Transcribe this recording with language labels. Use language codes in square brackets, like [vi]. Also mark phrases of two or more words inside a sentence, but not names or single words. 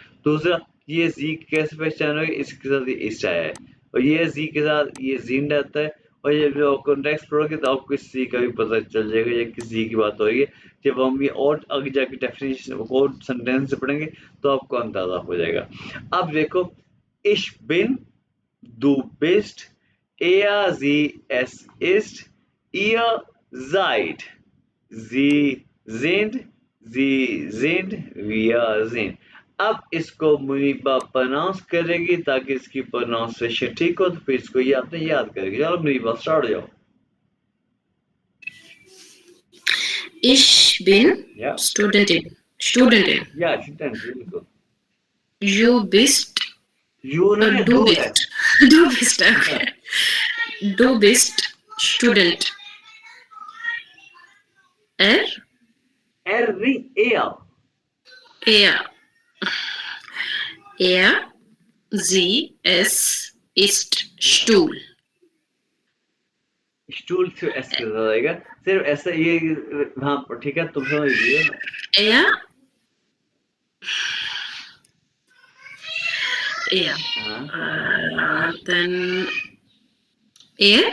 [hi] दूसरा, ये जी कैसे पहचानोगे? इसके साथ इस टाइप है, और ये जी के साथ ये जिंड आता है। और ये जो कॉन्टेक्स्ट पढ़ोगे तो आपको इस जी का भी पता चल जाएगा ये किस जी की बात हो रही है। जब हम ये और आगे जाके डेफिनेशन और सेंटेंस पढ़ेंगे तो आपको अंदाजा हो जाएगा। अब देखो, [de] ich bin, du bist, er sie es ist, ihr seid, sie sind, wir sind। [hi] अब इसको मुनीबा प्रोनाउंस करेगी ताकि इसकी प्रोनाउंसिएशन ठीक हो, तो फिर इसको ये आपने याद करेगी। चलो मुनीबा स्टार्ट हो जाओ। [de] Ich bin [hi] या [de] Studentin. Studentin. [hi] या स्टूडेंट, बिल्कुल। [de] You bist. [hi] यू ना [de] Du [hi] डू है, [de] bist. Du bist. Okay. Du bist Student. Er. [hi] एर नहीं एयर, [de] Er. Er. Sie. Es. Ist. Stuhl. [hi] स्टूल से एस के साथ आएगा, सिर्फ ऐसा ये, हाँ ठीक है, तुम समझ लीजिए। [de] Er. Er. [hi] हाँ, [de] Then. Er.